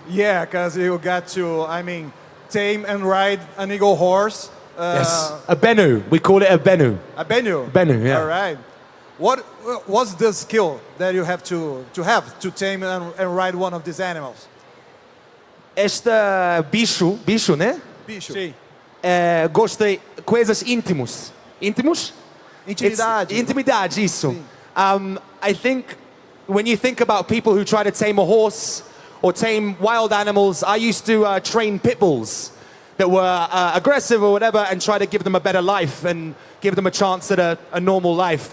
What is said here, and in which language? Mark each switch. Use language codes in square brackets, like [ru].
[en] Yeah, because you got to, tame and ride an eagle horse. Yes. A Bennu. We call it a Bennu. A Bennu. Bennu, yeah. All right. What was the skill that you have to tame and ride one of these animals? [pt] Este bicho, né? Bicho. Sim. Gosta de coisas íntimos. Íntimos? Intimidade. Intimidade, isso. [en] I think when you think about people who try to tame a horse or tame wild animals, I used to train pit bulls that were aggressive or whatever and try to give them a better life and give them a chance at a normal life.